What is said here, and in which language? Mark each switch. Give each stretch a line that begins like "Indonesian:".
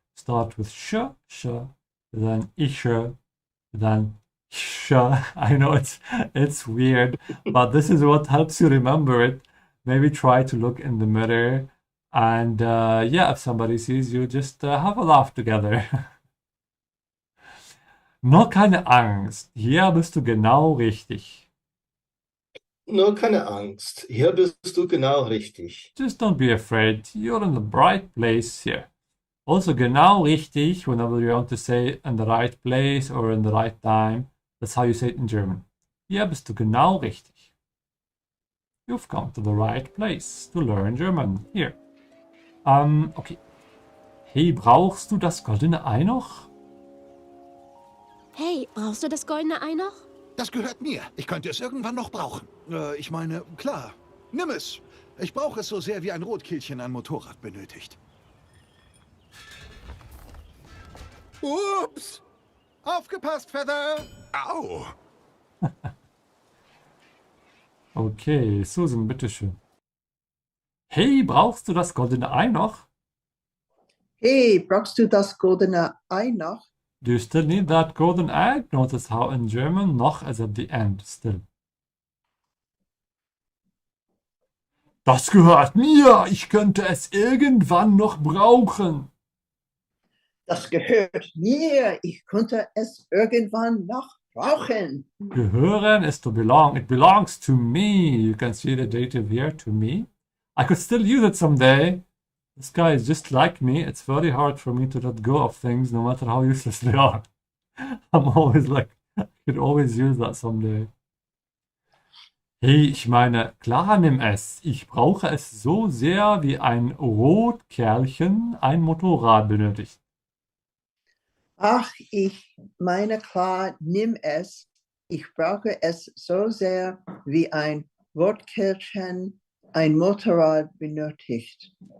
English: Start with sh, then ische, then sh. I know it's weird, but this is what helps you remember it. Maybe try to look in the mirror, and yeah, if somebody sees you, just have a laugh together.
German: Nur keine Angst, hier bist du genau richtig. Nur keine Angst, hier bist du genau richtig.
English: Just don't be afraid, you're in the right place here. Also genau richtig, whenever you want to say in the right place or in the right time, that's how you say it in German.
German: Hier bist du genau richtig.
English: You've come to the right place to learn German. Here. Okay.
German: Hey, brauchst du das goldene Ei noch? Hey, brauchst du das goldene Ei noch? Das gehört mir. Ich könnte es irgendwann noch brauchen. Ich meine, klar. Nimm es. Ich brauche es so sehr, wie ein Rotkehlchen ein Motorrad benötigt. Ups! Aufgepasst, Feather! Au! Okay, Susan, bitteschön. Hey, brauchst du das goldene Ei noch? Hey, brauchst du das goldene Ei noch?
English: Do you still need that golden egg? Notice how in German noch is at the end still.
German: Das gehört mir! Ich könnte es irgendwann noch brauchen. Das gehört mir. Ich könnte es irgendwann noch brauchen.
English: Gehören is to belong. It belongs to me. You can see the dative here, to me. I could still use it someday. This guy is just like me. It's very hard for me to let go of things, no matter how useless they are. I'm always like, I could always use that someday.
German: Hey, ich meine, klar, nimm es. Ich brauche es so sehr, wie ein Rotkerlchen ein Motorrad benötigt. Ach, ich meine, klar, nimm es. Ich brauche es so sehr, wie ein Rotkehlchen ein Motorrad benötigt.